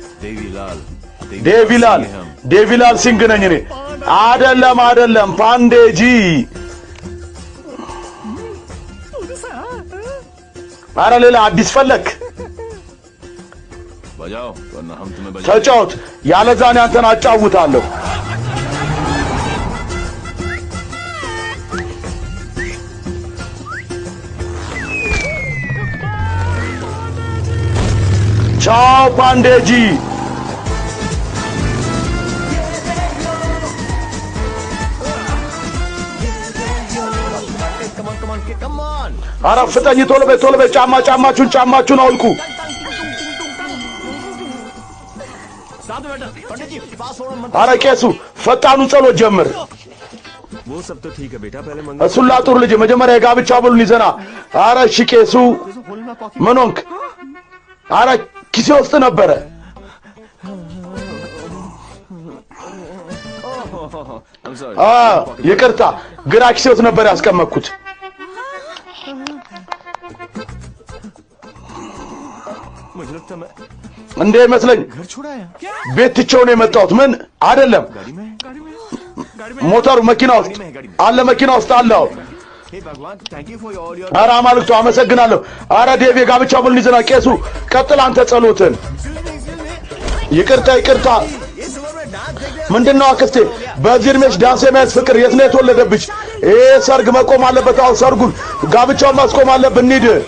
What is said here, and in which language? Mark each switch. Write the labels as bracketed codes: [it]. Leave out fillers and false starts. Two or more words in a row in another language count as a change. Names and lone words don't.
[am] ዴቪላል ሲንግ ነኝ እኔ አይደለም ፓንዴጂ አረ ሌላ አዲስ ፈለክ [hi] बजाओ वरना हम तुम्हें बजा [am] ተጫወት ያለዛኔ አንተን አጫውታለሁ ቻው ፓንዴጂ አረ ፍጠኝ ቶሎ በይ ጫማችሁን አውልቁ አረ ቄሱ ፈጣኑን ጸሎት ጀምር [hi] वो सब तो ठीक है बेटा पहले मंगल [am] እሱን ላጡር ልጅ መጀመሪያ የጋብቻ ብሉን ይዘና አረ እሺ ቄሱ ምን ሆንክ አረ ኪሴ ውስጥ ነበረ [en] I'm sorry [am] ይቅርታ ግራ ኪሴ ውስጥ ነበር ያስቀመጥኩት [hi] मुझे लगता मैं [am] እንዴ መስለኝ [hi] घर छोड़ाया [am] ቤት ትቼው ነው የመጣሁት ምን አይደለም [hi] गाड़ी में [am] ሞተሩ መኪና ውስጥ አለ መኪና ውስጥ አለው [hi] हे भगवान [en] thank you for all your [am] አረ አማልክቱ አመሰግናለሁ አረ ዴቭ የጋብቻ ብሉን ይዘና ቄሱ ቀጥል አንተ ጸሎትን ይቅርታ ምንድነው አክስቴ በዚህ እድሜሽ ዳንስ የሚያስ ፍቅር የት ነው የተወለደብሽ ይሄ ሰርግ መቆም አለበት አው ሰርጉን ጋብቻውን ማስቆም አለብን እንሂድ